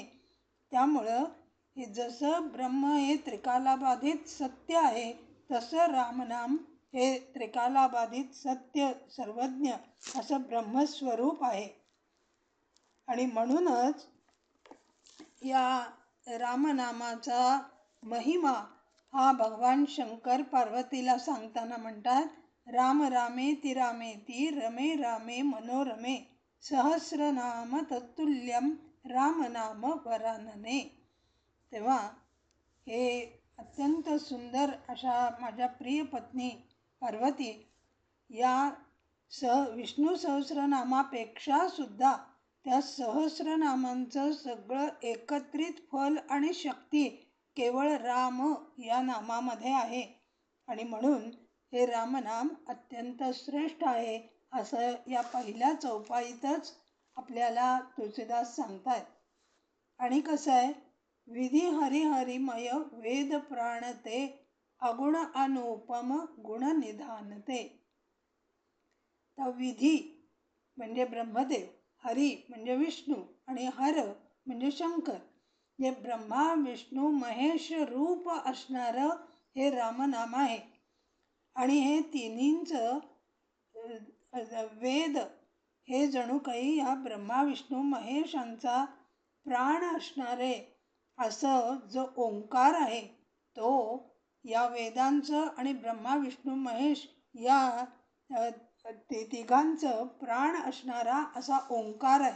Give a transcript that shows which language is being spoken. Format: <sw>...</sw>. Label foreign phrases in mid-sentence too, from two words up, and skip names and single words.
<mr>त्यामुळं हे जसं ब्रह्म हे त्रिकालाबाधित सत्य आहे तसं रामनाम हे त्रिकालाबाधित सत्य सर्वज्ञ असं ब्रह्मस्वरूप आहे. आणि म्हणूनच या रामनामाचा महिमा हा भगवान शंकर पार्वतीला सांगताना म्हणतात,</mr> <sa>राम रामेति रामेति रमे रामे मनोरमे सहस्रनाम तत्तुल्यम राम नाम वरानने.</sa> <mr>तेव्हा हे अत्यंत सुंदर अशा माझ्या प्रिय पत्नी पार्वती या विष्णू सहस्रनामापेक्षा सुद्धा त्या सहस्रनामांचं सगळं एकत्रित फल आणि शक्ती केवळ राम या नामामध्ये आहे. आणि म्हणून हे रामनाम अत्यंत श्रेष्ठ आहे असं या पहिल्या चौपाईतच आपल्याला तुळशीदास सांगतायत. आणि कसं आहे,</mr> <awa>विधी हरिहरिमय वेद प्राणते अगुण अनुपम गुण निधानते.</awa> <mr>तर विधी म्हणजे ब्रह्मदेव, हरी म्हणजे विष्णू आणि हर म्हणजे शंकर. जे ब्रह्मा विष्णू महेश रूप असणारं हे रामनाम आहे. आणि हे तिन्हींचं वेद हे जणू काही या ब्रह्मा विष्णू महेशांचा प्राण असणारे असं जो ओंकार आहे तो या वेदांचं आणि ब्रह्मा विष्णू महेश या तिघांचं प्राण असणारा असा ओंकार आहे.</mr>